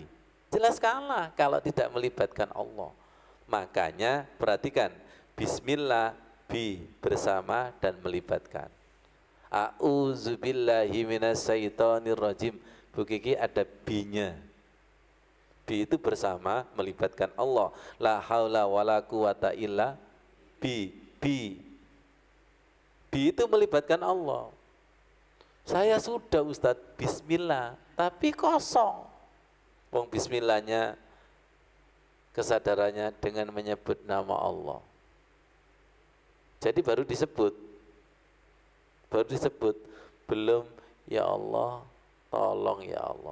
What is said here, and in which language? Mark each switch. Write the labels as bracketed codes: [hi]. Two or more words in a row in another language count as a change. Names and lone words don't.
[id] Jelas kalah kalau tidak melibatkan Allah. Makanya perhatikan, Bismillah, bi bersama dan melibatkan. [ar] أعوذ بالله من الشيطان الرجيم. [id] Bu Kiki ada bi-nya. Bi itu bersama melibatkan Allah. [ar] لا حول ولا قوة إلا ب. [id] Bi. Bi itu melibatkan Allah. Saya sudah Ustadz bismillah, tapi kosong. Wong bismillahnya kesadarannya dengan menyebut nama Allah. Jadi baru disebut. Belum [ar] يا الله, [id] tolong [ar] يا الله.